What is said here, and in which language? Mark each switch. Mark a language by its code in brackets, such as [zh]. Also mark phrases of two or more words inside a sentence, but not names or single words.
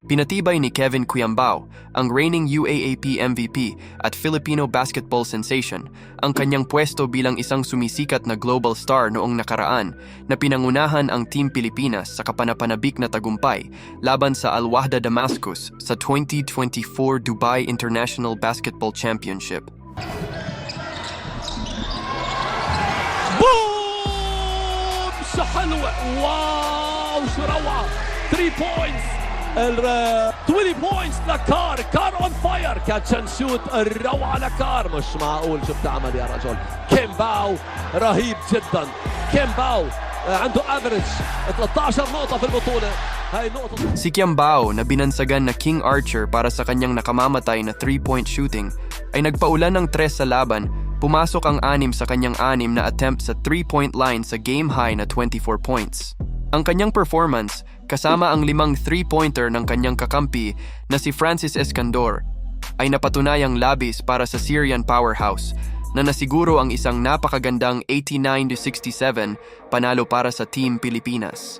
[tl] Pinatibay ni Kevin Cuyambao, ang [en] reigning UAAP MVP [tl] at [en] Filipino basketball sensation, [tl] ang kanyang pwesto bilang isang sumisikat na [en] global star [tl] noong nakaraan na pinangunahan ang Team Pilipinas sa kapanapanabik na tagumpay laban sa Al Wahda Damascus sa 2024 Dubai International Basketball Championship. [ar] بوم حلوة واو شو روعة 3 points 20 points لكار [en] on fire catch and shoot [ar] الروعة لكار مش معقول شو بتعمل يا رجل كيمباو رهيب جدا كيمباو عنده افريج 13 نقطة في البطولة هاي نقطة. [tl] Si Cuyambao na binansagan na [en] King Archer [tl] para sa kanyang nakamamatay na [en] 3-point shooting [tl] ay nagpaulan ng 3 sa laban. Pumasok ang 6 sa kanyang 6 na attempt sa 3-point line sa [en] game high [tl] na 24 points. Ang kanyang performance, kasama ang 5 3-pointer ng kanyang kakampi na si Francis Escandor, ay napatunayang labis para sa Syrian powerhouse na nasiguro ang isang napakagandang 89-67 panalo para sa Team Pilipinas.